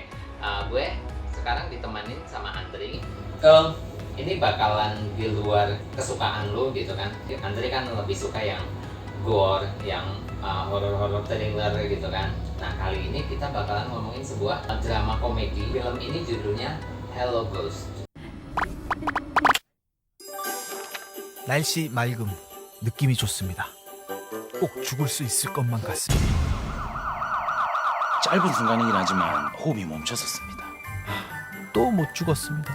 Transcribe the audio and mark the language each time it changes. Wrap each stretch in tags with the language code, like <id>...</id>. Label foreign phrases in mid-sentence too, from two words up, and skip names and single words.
<id>Gue sekarang ditemanin sama Andri. Ini bakalan di luar kesukaan lu gitu kan. Andri kan lebih suka yang gore, yang horor-horor thriller gitu kan. Nah, kali ini kita bakalan ngomongin sebuah drama komedi. Film ini judulnya Hello Ghost.</id> <ko>날씨 맑음, 느낌이 좋습니다. 꼭 죽을 수 있을 것만 같습니다. 짧은 순간이긴 하지만 호흡이 멈춰섰습니다. 또 못 죽었습니다.</ko>